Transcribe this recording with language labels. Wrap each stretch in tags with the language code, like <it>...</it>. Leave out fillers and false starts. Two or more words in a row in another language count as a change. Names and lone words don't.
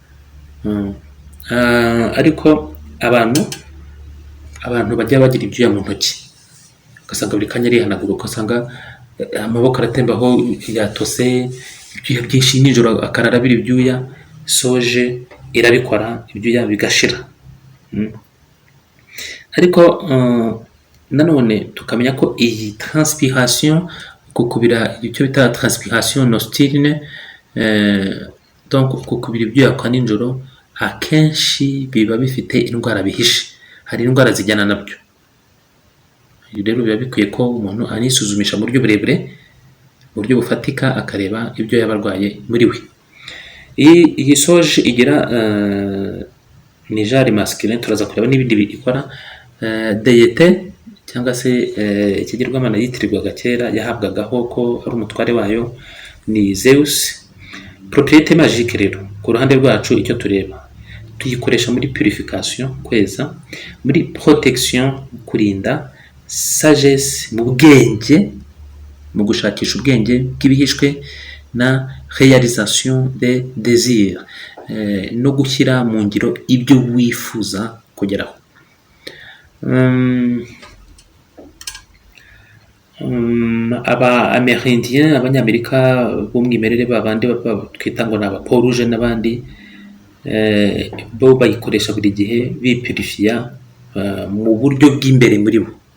<rw>Ariko abantu bajya bagira ibyuya mu ntoki, ugasanga buri kanya arihanagura, ugasanga amaboko aratembaho yatose, ibyuya byinshi, nijoro akarara abira ibyuya. Soje irabikora, ibyuya bigashira. Ariko nanone tukamenya ko iyi transpiration, kukubira icyo bita</rw> <fr>transpiration nocturne,</fr> <rw>donc kukubira ibyuya kwa nijoro, akenshi biba bifite indwara bihishe. Hari indwara zijyana nabyo. Rero biba bikwiye ko umuntu anisuzumisha mu buryo burebure, mu buryo bufatika, akareba ibyo yaba arwaye muri we. Iyi soje igira ni</rw> <fr>genre masculine,</fr> <rw>turaza kureba n'ibindi ikora. Deité cyangwa se ikigirwamana yitirirwaga kera, yahabwagaho ko ari umutware wayo, ni Zeus.</rw> <fr>Propriété magique</fr> <rw>rero ku ruhande rwacu icyo tureba, tuyikoresha muri purification, kweza, muri protection, kurinda, sagesse, mu bwenge, mu gushakisha ubwenge bw'ibihishwe, na</rw> <fr>réalisation des désirs,</fr> <rw>no gushyira mu ngiro ibyo wifuza kugeraho. Aba Amérindien, abanyamerika b'umwimerere, babandi twita ngo ni aba</rw> <fr>Peau Rouge</fr> <rw>n'abandi, bo bayikoresha buri gihe bipurifiya mu buryo bw'imbere muri bo.</rw>